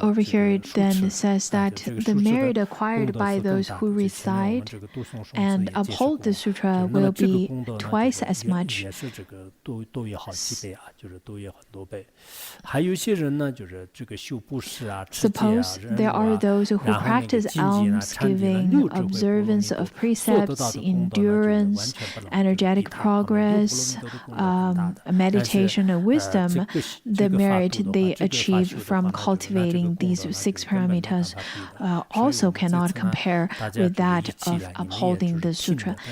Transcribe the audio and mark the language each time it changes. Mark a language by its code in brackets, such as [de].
[en] Over here it then says that the merit acquired by those who recite and uphold the sutra will be twice as much. [zh] 也是这个都有好几倍啊，就是都有很多倍。还有一些人呢，就是这个修布施啊、持戒啊、 [en] Suppose there are those who practice almsgiving, observance of precepts, endurance, energetic progress, meditation and wisdom, the merit they achieve from cultivating these 6 paramitas also cannot compare with that of upholding the sutra.